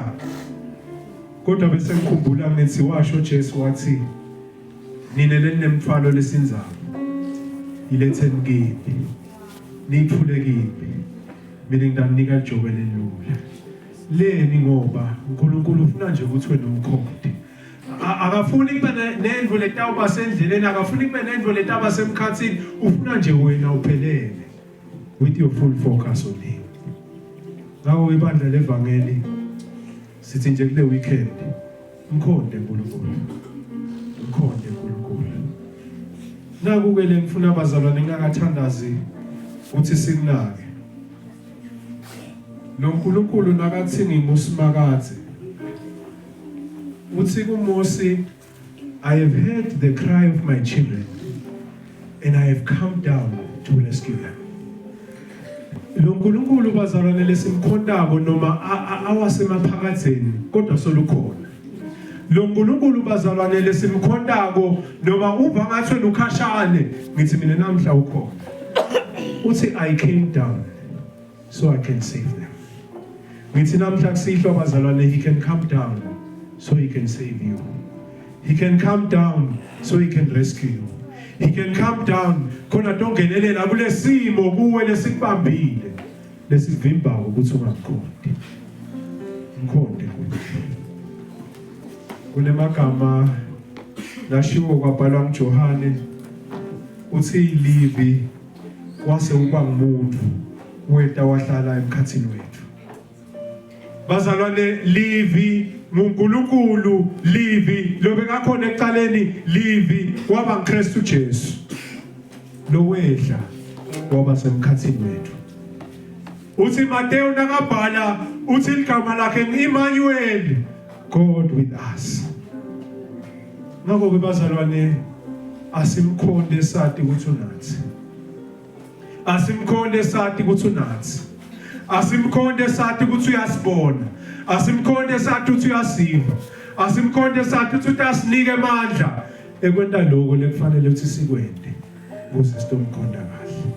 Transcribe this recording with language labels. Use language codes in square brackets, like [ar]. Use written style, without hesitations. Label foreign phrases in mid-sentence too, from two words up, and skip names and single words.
[ss] Kodwa bese ngikhumbula ngithi washo Jesu wathi ninele nemthwalo lesinzalo iletheni kimi nithule kimi mina ngidanika ijobe lelula leni ngoba uNkulunkulu ufuna nje ukuthi wena umkhonde akafuni kube nendvo letawuba sendleleni akafuni kube nendvo letawuba semkhatsini ufuna nje wena uphelele [en] with your full focus on him. [ss] Ngakho ibandla levangeli sithi nje kule weekend mkhonde uNkulunkulu mkhonde uNkulunkulu. Naku ke le ngifuna abazalwane ngakathandazi uthi sinake lo uNkulunkulu nakathi ngimuSimakade uthi kuMosi, [en] I have heard the cry of my children and I have come down to rescue them. [ss] Lo uNkulunkulu bazalwane lesimkhondako noma awasemaphakatheni kodwa solukhona. Lo uNkulunkulu bazalwane lesimkhondako noma uva ngathi wena ukhashane ngithi mina namhla ukhona. [en] Uthi I came down so I can save them. [ss] Ngithi namhla kusihlwa bazalwane [en] he can come down so he can save you. He can come down so he can rescue you. He can come down [ss] khona tongenelela kulesimo kuwe lesikubambile lesivimba ukuthi ungamkhonde. Mkhonde kunemagama lashiwo kwabhalwa nguJohane uthi livi wase uba ngumuntu weta wahlala emkhathini wethu. Bazalwane livi nguNkulunkulu livi lo bekakhona ekuqaleni livi waba nguKristu Jesu lo wedla waba semkhathini wethu. Uthi Mateo nakabhala uthi igama lakhe ngu-Emmanuel, [en] God with us. [ss] Ngakho ke bazalwane asimkhonde sathi ukuthi unathi. Asimkhonde sathi ukuthi unathi. Asimkhonde sathi ukuthi uyasibona. Asimkhonde sathi ukuthi uyasiva. Asimkhonde sathi ukuthi asinike amandla ekwenta lokho lekufanele ukuthi sikwende ukuze sitomkhonda kahle.